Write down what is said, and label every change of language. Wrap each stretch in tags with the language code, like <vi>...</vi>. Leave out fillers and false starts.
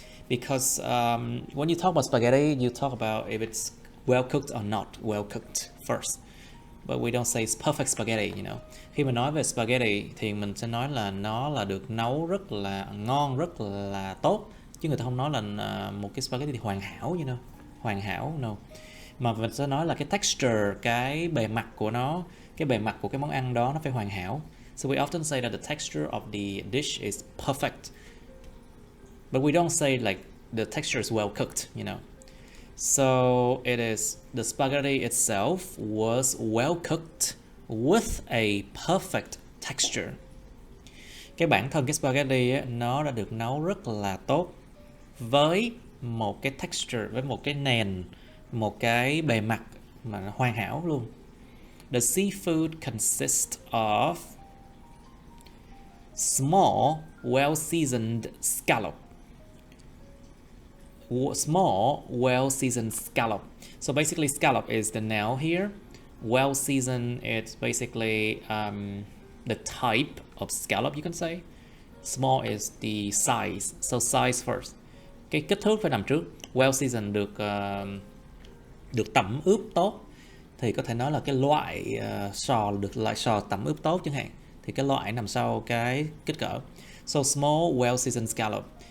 <en>Because when you talk about spaghetti, you talk about if it's well cooked or not well cooked first. But we don't say it's perfect spaghetti, you know.</en> <vi>Khi mà nói về spaghetti thì mình sẽ nói là nó là được nấu rất là ngon, rất là tốt. Chứ người ta không nói là một cái spaghetti thì hoàn hảo,</vi> <en>you know.</en> <vi>Hoàn hảo, no. Mà mình sẽ nói là cái texture, cái bề mặt của nó, cái bề mặt của cái món ăn đó nó phải hoàn hảo.</vi> <en>So we often say that the texture of the dish is perfect. But we don't say like the texture is well cooked, you know. So it is the spaghetti itself was well cooked with a perfect texture.</en> <vi>Cái bản thân cái spaghetti ấy, nó đã được nấu rất là tốt với một cái texture, với một cái nền, một cái bề mặt mà hoàn hảo luôn.</vi> <en>The seafood consists of small, well-seasoned scallop. Small, well-seasoned scallop. So basically scallop is the noun here. Well-seasoned, it's basically the type of scallop, you can say. Small is the size. So size first.</en> <vi>Cái kích thước phải nằm trước.</vi> <en>Well-seasoned</en> <vi>được tẩm ướp tốt. Thì có thể nói là cái loại loại sò tẩm ướp tốt chẳng hạn. Thì cái loại nằm sau cái kích cỡ.</vi> <en>So small, well-seasoned scallop.</en>